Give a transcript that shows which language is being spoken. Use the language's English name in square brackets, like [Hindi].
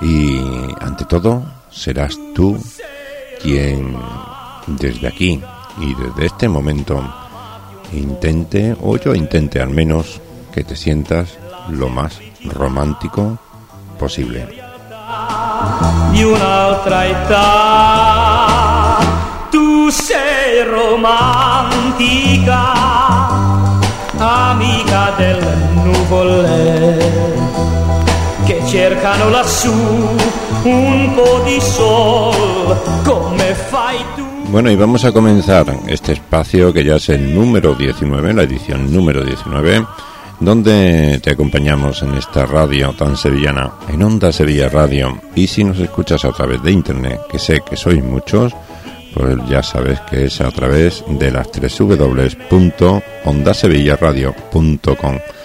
[Spanish] Y ante todo, serás tú quien desde aquí y desde este momento intente, o yo intente al menos, que te sientas lo más romántico posible. Y una otra etapa, tú sei romántica. [Italian] Amica delle nuvole che cercano lassù un po' di sol, come fai tu? [Spanish] Bueno, y vamos a comenzar este espacio que ya es el número 19, la edición número 19, donde te acompañamos en esta radio tan sevillana, en Onda Sevilla Radio. Y si nos escuchas a través de internet, que sé que sois muchos, pues ya sabes que es a través de las www.ondasevillaradio.com.